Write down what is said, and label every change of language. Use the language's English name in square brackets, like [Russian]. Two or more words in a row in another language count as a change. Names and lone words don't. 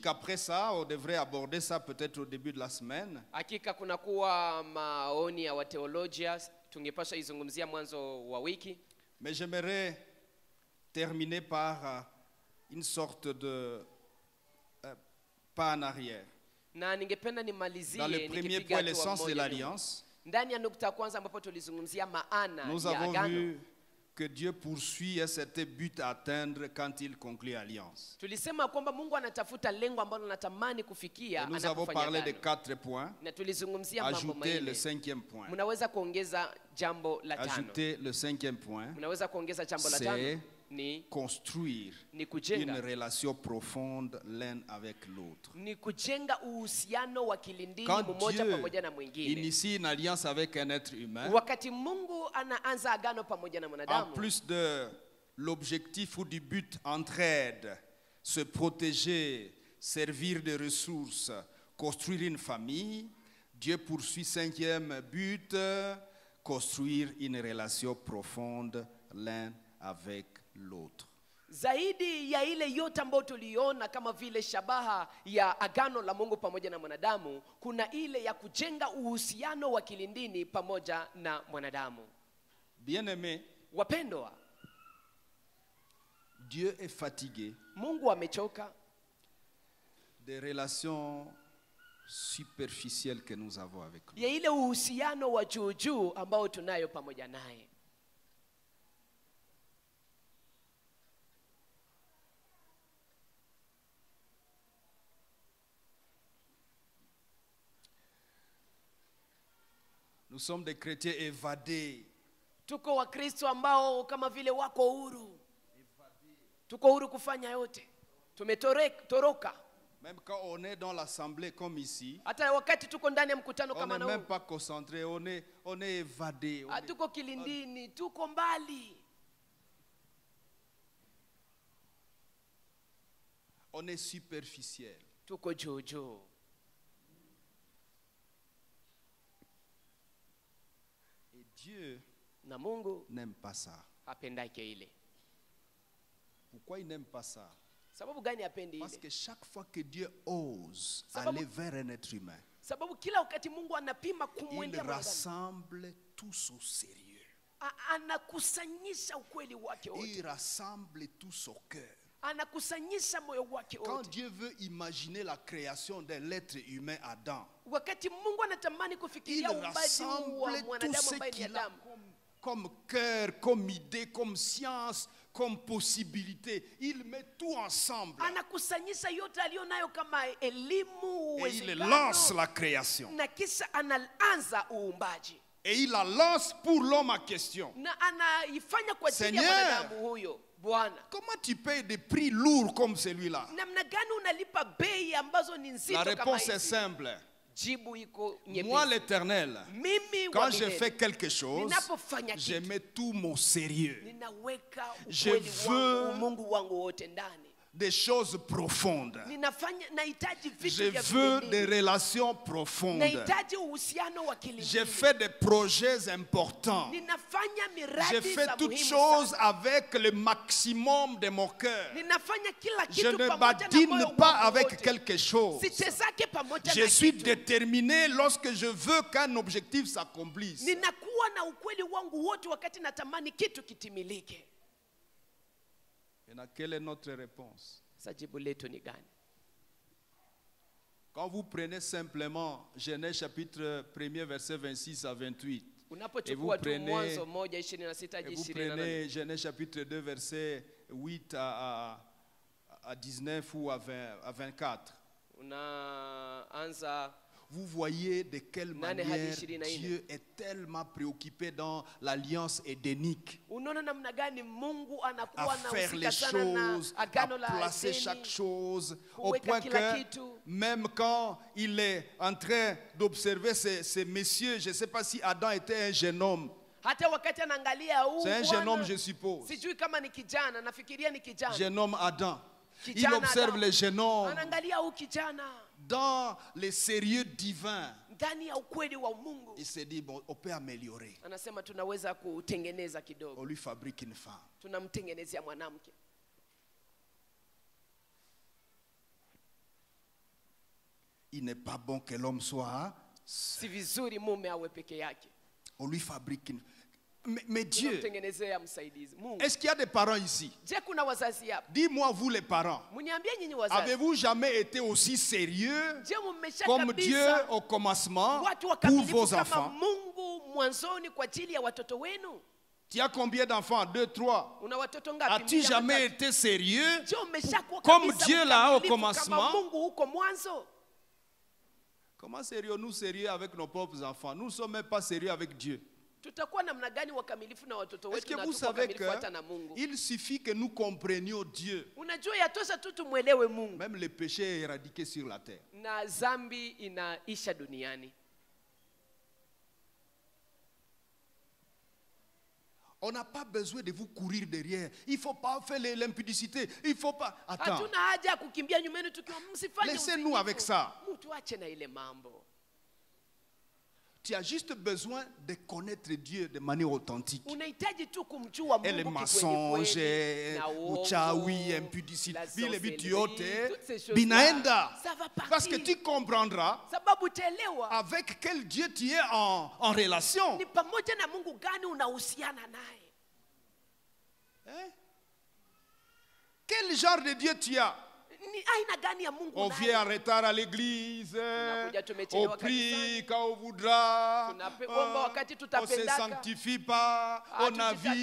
[French] Après ça, on devrait aborder ça peut-être au début de la semaine. [Swahili] Hakika kunakuwa maoni ya wateolojia, tungepaswa izungumzia mwanzo wa wiki, [French] Mais j'aimerais terminer par une sorte de pas en arrière. [Swahili] na ningependa nimalizie [French] Dans le premier [Swahili] nikipiga [French] point, [Swahili] hatua [French] l'essence de [Swahili] moja nyuma. [French] l'alliance, [Swahili] Ndani ya nukta ya kwanza ambapo tulizungumzia maana [French] nous [Swahili] ya [French] avons [Swahili] agano, [French] vu que Dieu poursuit un certain but à atteindre quand il conclut alliance. [Swahili] tulisema kwamba Mungu anatafuta lengo ambalo anatamani [French] Et [Swahili] kufikia [French] nous avons [Swahili] anapofanya [French] parlé de [Swahili] agano. [French] 4 points. [Swahili] Na tulizungumzia mambo [French] Ajoutez le [Swahili] manne. [French] 5e point. [Swahili] Mnaweza kuongeza jambo la tano. [French] Ajoutez le 5e point. [Swahili] Mnaweza kuongeza jambo la [French] C'est [Swahili] tano ni [French] construire [Swahili] ni [French] une [Swahili] kujenga [French] relation profonde l'un avec l'autre. [Swahili] ni kujenga uhusiano wa kilindini [French] Quand [Swahili] mmoja [French] Dieu [Swahili] pamoja na mwingine. [French] initie une alliance avec un être humain, [Swahili] Wakati Mungu anaanza agano pamoja na [French] en [Swahili] mwanadamu, [French] plus de l'objectif ou du but entraide, se protéger, servir de ressources, construire une famille, Dieu poursuit 5e but, construire une relation profonde l'un avec l'autre. [Swahili] zaidi ya ile yote ambayo tuliona kama vile shabaha ya agano la Mungu pamoja na mwanadamu, kuna ile ya kujenga uhusiano wa kilindini pamoja na mwanadamu. [French] Bien-aimés, [Swahili] Wapendwa, [French] Dieu est fatigué [Swahili] Mungu amechoka [French] des relations superficielles que nous avons avec lui. [Swahili] ya ile uhusiano wa juu juu ambao tunayo pamoja naye. [French] Nous sommes des chrétiens évadés. [Swahili] Tuko Wakristo ambao kama vile wako huru, tuko huru kufanya yote, tumetoroka. [French] Même quand on est dans l'assemblée comme ici, [Swahili] Hata wakati tuko ndani ya mkutano [French] on [Swahili] kama [French] n'est [Swahili] na [French] même [Swahili] huu, [French] pas concentré, on est évadé. [Swahili] tuko kilindini, tuko mbali, [French] On est superficiel. [Swahili] tuko juu juu. [French] Et Dieu [Swahili] Na Mungu [French] n'aime pas ça. [Swahili] hapendake ile. [French] Pourquoi il n'aime pas ça? [Swahili] Sababu gani hapendi [French] Parce [Swahili] ile? [French] que chaque fois que Dieu ose [Swahili] Sababu- [French] aller vers un être humain, [Swahili] sababu kila wakati Mungu anapima [French] Il [Swahili] kumwendea mwanadamu, [French] rassemble tous au sérieux. [Swahili] anakusanyisha ukweli wake wote, [French] Il rassemble tous au cœur. [Swahili] anakusanyisha moyo wake [French] Quand [Swahili] wote. [French] Dieu veut imaginer la création de l'être humain Adam, [Swahili] Wakati Mungu anatamani [French] il [Swahili] kufikiria uumbaji wa [French] rassemble tout [Swahili] mwanadamu [French] ce [Swahili] ambaye ni [French] qu'il a [Swahili] Adamu, [French] comme cœur, comme idée, comme science, comme possibilité. Il met tout ensemble [Swahili] anakusanyisha yote aliyonayo kama elimu, [French] et il lance [Swahili] uwezekano, [French] la création. [Swahili] na kisha anaanza uumbaji, [French] Et il la lance pour l'homme en question. [Swahili] na anaifanya kwa ajili ya [French] Seigneur, [Swahili] mwanadamu huyo. Bwana, [French] comment tu payes des prix lourds comme celui-là? [Swahili] namna gani unalipa bei ambazo ni [French] La [Swahili] nzito kama [French] réponse est [Swahili] hizi? [French] simple. [Swahili] Jibu iko [French] Moi, [Swahili] nyepesi. [French] l'Éternel, [Swahili] Mimi wa [French] quand je [Swahili] milele, [French] fais quelque chose, [Swahili] ninapofanya [French] je [Swahili] kitu, [French] mets tout mon sérieux. [Swahili] ninaweka [French] Je [Swahili] ukweli [French] veux- [Swahili] wangu, Mungu wangu wote ndani. [French] Des choses profondes. [Swahili] Nahitaji [French] Je [Swahili] vitu vya [French] veux des [Swahili] kilindini. [French] relations profondes. [Swahili] Nahitaji uhusiano wa [French] Je [Swahili] kilindini. [French] fais des projets importants. [Swahili] Ninafanya [French] Je [Swahili] miradi [French] fais [Swahili] za [French] toutes [Swahili] muhimu [French] choses [Swahili] sana. [French] avec le maximum de mon cœur. [Swahili] Ninafanya kila [French] Je [Swahili] kitu [French] ne [Swahili] pamoja na [French] badine [Swahili] moyo [French] pas [Swahili] wangu [French] avec [Swahili] wote. [French] quelque chose. [Swahili] Sichezake pamoja [French] Je [Swahili] na [French] suis [Swahili] kitu. [French] déterminé lorsque je veux qu'un objectif s'accomplisse. [Swahili] Ninakuwa na ukweli wangu wote wakati natamani kitu kitimilike. [French] Et quelle est notre réponse? [Swahili] Sasa jibu letu ni gani? [French] Quand vous prenez simplement Genèse chapitre 1er verset 26 à 28, [Swahili] Unapochukua tu [French] prenez- [Swahili] Mwanzo 1:26 hadi [French] et vous [Swahili] 28, [French] prenez Genèse chapitre 2 verset 8 à 19 ou à 24, [Swahili] unaanza [French] vous voyez de quelle [Swahili] Nane hadi [French] manière [Swahili] 24. [French] Dieu est tellement préoccupé dans l'alliance édénique [Swahili] unaona namna gani Mungu [French] à [Swahili] anakuwa [French] faire [Swahili] anahusika [French] les [Swahili] sana na [French] choses, à [Swahili] agano la [French] placer [Swahili] Edeni, [French] chaque chose, au [Swahili] kuweka [French] point [Swahili] kila [French] que [Swahili] kitu. [French] même quand il est en train d'observer ces messieurs, je ne sais pas si Adam était un jeune homme, [Swahili] hata wakati anaangalia huu [French] c'est un jeune [Swahili] bwana, [French] homme je suppose, [Swahili] sijui kama ni kijana, nafikiria ni kijana. [French] jeune homme Adam. Il [Swahili] Kijana [French] observe [Swahili] Adam. [French] le jeune homme [Swahili] Anaangalia huu kijana [French] dans les sérieux divins. [Swahili] ndani ya ukweli wa Mungu. [French] Il se dit, bon, on peut améliorer. [Swahili] Anasema tunaweza kutengeneza [French] On [Swahili] kidogo, [French] lui fabrique une femme. [Swahili] tunamtengenezea mwanamke. [French] Il n'est pas bon que l'homme soit. [Swahili] Si vizuri mume awe peke yake, [French] On lui fabrique une. Mais Dieu, [Swahili] tunamtengenezea msaidizi Mungu. [French] est-ce qu'il y a des parents ici? [Swahili] Je, kuna wazazi hapa? [French] Dis-moi, vous les parents, [Swahili] Mniambie nyinyi wazazi, [French] avez-vous jamais été aussi sérieux [Swahili] je mmesha [French] comme Dieu [Swahili] kabisa [French] au commencement [Swahili] watu [French] pour [Swahili] wakamilifu [French] vos [Swahili] kama [French] enfants? [Swahili] Mungu mwanzoni kwa ajili ya watoto wenu? [French] Tu as combien d'enfants? 2, 3. [Swahili] Una watoto ngapi? [French] As-tu [Swahili] Mmoja, [French] jamais [Swahili] watatu. [French] été sérieux? [Swahili] Je, umeshakuwa [French] Comme [Swahili] kabisa [French] Dieu là au [Swahili] mkamilifu [French] commencement? [Swahili] kama Mungu huko mwanzo? [French] Comment serions-nous sérieux avec nos propres enfants? Nous ne sommes même pas sérieux avec Dieu. [Swahili] Tutakuwa namna gani wakamilifu na watoto [French] Est-ce [Swahili] wetu [French] que [Swahili] na [French] vous [Swahili] tuko [French] savez [Swahili] wakamilifu hata na Mungu? [French] qu'il suffit que nous comprenions Dieu? [Swahili] Unajua yatosha tu tumwelewe Mungu [French] Même le péché est éradiqué sur la terre. [Swahili] na dhambi inaisha duniani. [French] On n'a pas besoin de vous courir derrière. Il ne faut pas faire l'impudicité. Il ne faut pas. Attends. [Swahili] Hatuna haja ya kukimbia nyuma yenu tukiwa msifanye [French] Laissez-nous [Swahili] uzinifu. [French] avec ça. [Swahili] Mtuache na ile mambo. [French] Tu as juste besoin de connaître Dieu de manière authentique. [Swahili] Unahitaji tu kumjua [French] Et les [Swahili] Mungu [French] mensonges, [Swahili] kikweli kweli, na uongo, uchawi, impudicité, [French] la [Swahili] vile vitu [French] sorcellerie, [Swahili] yote [French] toutes ces choses-là, [Swahili] binaenda. [French] ça va partir. Parce que tu comprendras [Swahili] Sababu utaelewa [French] avec quel Dieu tu es en relation. [Swahili] ni pamoja na Mungu gani unahusiana naye. [French] Hein? Quel genre de Dieu tu as? [Swahili] Ni aina gani ya Mungu [French] On [Swahili] naye? [French] vient en retard à l'église, [Swahili] Tunakuja [French] on [Swahili] tumechelewa [French] prie [Swahili] kanisani. [French] quand on voudra, [Swahili] Tunaomba wakati [French] on ne se [Swahili] tutapendaka. [French] sanctifie pas, on navigue